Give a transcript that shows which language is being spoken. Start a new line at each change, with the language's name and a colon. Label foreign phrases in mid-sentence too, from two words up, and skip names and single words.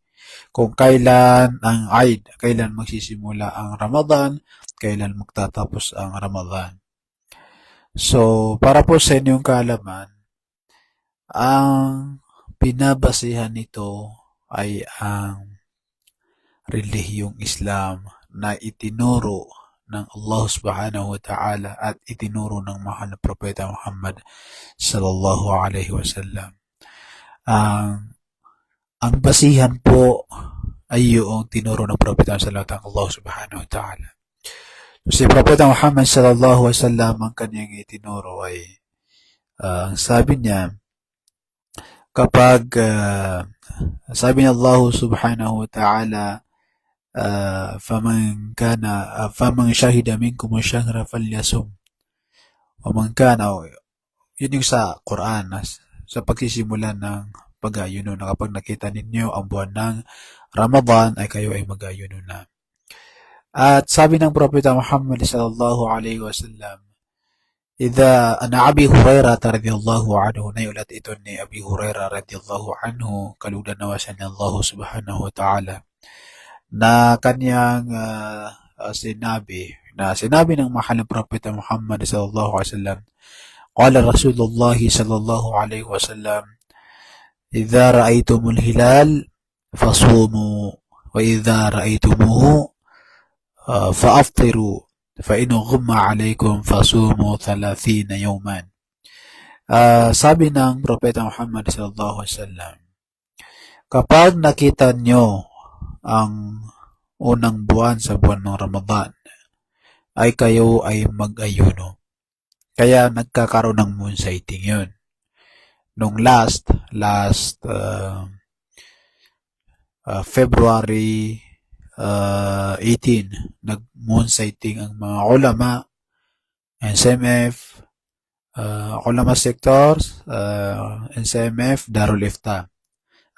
Filipino: Kung kailan ang Eid, kailan magsisimula ang Ramadan, kailan magtatapos ang Ramadan. So, para po sa inyong kaalaman, ang pinabasihan nito ay ang relihiyong Islam na itinuro ng Allah
Arabic: سبحانه وتعالى
Filipino: at itinuro ng mahal na propeta Muhammad
Arabic: صلى الله عليه وسلم.
Filipino: Ang basihan po ay yung tinuro ng propeta
Arabic: صلى الله عليه الله سبحانه وتعالى.
Filipino: Si propeta Muhammad
Arabic: صلى الله عليه وسلم,
Filipino: ang kanyang itinuro ay sabi niya, kapag sabi ni Allah
Arabic: سبحانه وتعالى، فمن شهد منكم الشهر فليصمه، ومن كان,
Filipino: yun yung sa Quran, sa pagsisimula ng pag-ayuno, na kapag nakita ninyo ang buwan ng Ramadan ay kayo ay mag-ayuno na. At sabi ng propeta Muhammad
Arabic: صلى الله عليه وسلم، عن أبي هريرة رضي الله عنه,
Filipino: na ulat ito ni Abi Hurairah
Arabic: رضي الله عنه,
Filipino: kaludan nawasan ni Allah
Arabic: سبحانه وتعالى,
Filipino: na kanyang sinabi ng mahal na propeta Muhammad
Arabic: صلى الله عليه وسلم، قال رسول الله صلى الله عليه وسلم، إذا رأيتم الهلال فصوموا وإذا رأيتموه فأفطروا فإن غم عليكم فصوموا 30 يوما.
Filipino: Sabi ng propeta Muhammad
Arabic: صلى الله عليه وسلم,
Filipino: kapag nakita nyo ang unang buwan sa buwan ng Ramadan, ay kayo ay mag-ayuno. Kaya nagkakaroon ng
English: moon sighting
Filipino: yun. Nung last February 18, nag-moon sighting ang mga ulama, NCMF, ulama sectors, NCMF, Darul Ifta.